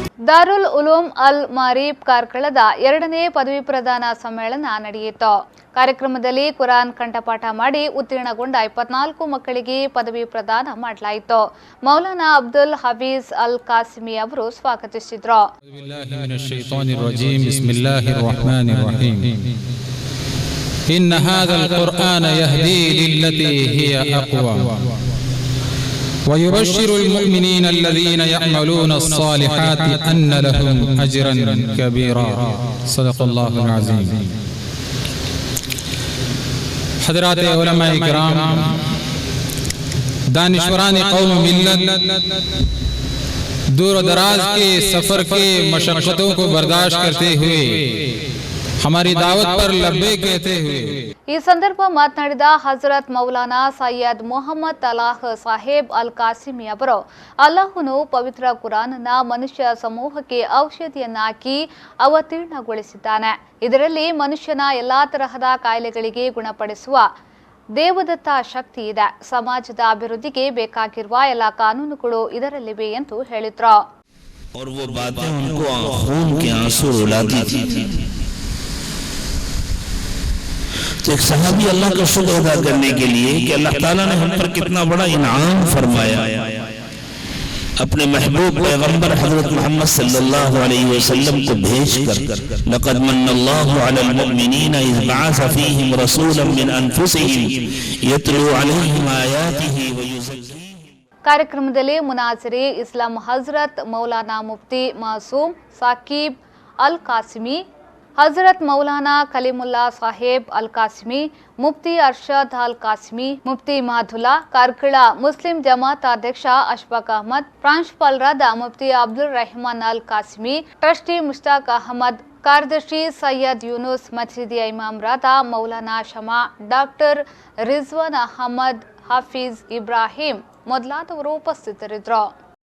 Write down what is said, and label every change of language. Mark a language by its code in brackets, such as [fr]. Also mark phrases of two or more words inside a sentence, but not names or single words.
[kn] ದಾರುಲ್ ಉಲೂಮ್ ಅಲ್ ಮಾರೀಫ್ ಕಾರ್ಕಳದ 2ನೇ ಪದವಿ ಪ್ರದಾನ ಸಮ್ಮೇಳನ ನಡೆಯಿತು. ಕಾರ್ಯಕ್ರಮದಲ್ಲಿ ಕುರಾನ್ ಕಂಠಪಾಠ ಮಾಡಿ ಉತ್ತೀರ್ಣಗೊಂಡ 24 ಮಕ್ಕಳಿಗೆ ಪದವಿ ಪ್ರದಾನ ಮಾಡಲಾಯಿತು. ಮೌಲಾನಾ ಅಬ್ದುಲ್ ಹಫೀಜ್ ಅಲ್ ಕಾಸಿಮಿ ಅವರು ಸ್ವಾಗತಿಸಿದರು. [ar] إن هذا القرآن يهدي للتي هي أقوى ويبشر المؤمنين الذين يعملون الصالحات أن لهم أجرا كبيرا صدق الله العظيم. [ur] حضرات علماء کرام, دانشوران قوم ملت دور دراز کے سفر کے مشقتوں کو برداشت کرتے ہوئے ہماری دعوت پر لبیک کہتے ہوئے [kn] ಈ ಸಂದರ್ಭ ಮಾತನಾಡಿದ ಹಜರತ್ ಮೌಲಾನಾ ಸೈಯದ್ ಮೊಹಮ್ಮದ್ ತಲಾಹ್ ಸಾಹೇಬ್ ಅಲ್ ಕಾಸಿಮಿ ಅವರು, ಅಲ್ಲಾಹನು ಪವಿತ್ರ ಕುರಾನ್ನ ಮನುಷ್ಯ ಸಮೂಹಕ್ಕೆ ಔಷಧಿಯನ್ನಾಗಿ ಅವತೀರ್ಣಗೊಳಿಸಿದ್ದಾನೆ. ಇದರಲ್ಲಿ ಮನುಷ್ಯನ ಎಲ್ಲಾ ತರಹದ ಕಾಯಿಲೆಗಳಿಗೆ ಗುಣಪಡಿಸುವ ದೇವದತ್ತ ಶಕ್ತಿ ಇದೆ. ಸಮಾಜದ ಅಭಿವೃದ್ಧಿಗೆ ಬೇಕಾಗಿರುವ ಎಲ್ಲ ಕಾನೂನುಗಳು ಇದರಲ್ಲಿವೆ ಎಂದು ಹೇಳಿದ್ರು. [ur] تو ایک صحابی اللہ کا شکر ادا کرنے کے لیے کہ اللہ تعالی نے ہم پر کتنا بڑا انعام فرمایا، اپنے محبوب پیغمبر حضرت محمد [ar] صلى الله عليه وسلم [ur] کو بھیج کر [ar] لقد من الله على المؤمنين إذ بعث فيهم رسولا من أنفسهم يتلو عليهم آياته ويزكيهم. [kn] ಕಾರ್ಯಕ್ರಮದಲ್ಲಿ ಮುನಾಜಿರಿ ಇಸ್ಲಾಂ ಹಜರತ್ ಮೌಲಾನಾ ಮುಫ್ತಿ ಮಾಸೂಮ್ ಸಾಕಿಬ್ ಅಲ್ ಕಾಸಿಮಿ, ಹಜರತ್ ಮೌಲಾನಾ ಕಲಿಮುಲ್ಲಾ ಸಾಹೇಬ್ ಅಲ್ ಕಾಸಿಮಿ, ಮುಫ್ತಿ ಅರ್ಷದ್ ಅಲ್ ಕಾಸಿಮಿ, ಮುಫ್ತಿ ಮಹದುಲ್ಲಾ, ಕಾರ್ಕಳ ಮುಸ್ಲಿಂ ಜಮಾತ್ ಅಧ್ಯಕ್ಷ ಅಶ್ಫಾಕ್ ಅಹಮದ್, ಪ್ರಾಂಶುಪಾಲರಾದ ಮುಫ್ತಿ ಅಬ್ದುಲ್ ರೆಹಮಾನ್ ಅಲ್ ಕಾಸಿಮಿ, ಟ್ರಸ್ಟಿ ಮುಷ್ತಾಕ್ ಅಹಮದ್, ಕಾರ್ಯದರ್ಶಿ ಸೈಯದ್ ಯೂನುಸ್, ಮಸೀದಿಯ ಇಮಾಮರಾದ ಮೌಲಾನಾ ಶಮಾ, ಡಾಕ್ಟರ್ ರಿಜ್ವಾನ್ ಅಹಮದ್, ಹಾಫೀಜ್ ಇಬ್ರಾಹಿಂ ಮೊದಲಾದವರು ಉಪಸ್ಥಿತರಿದ್ದರು.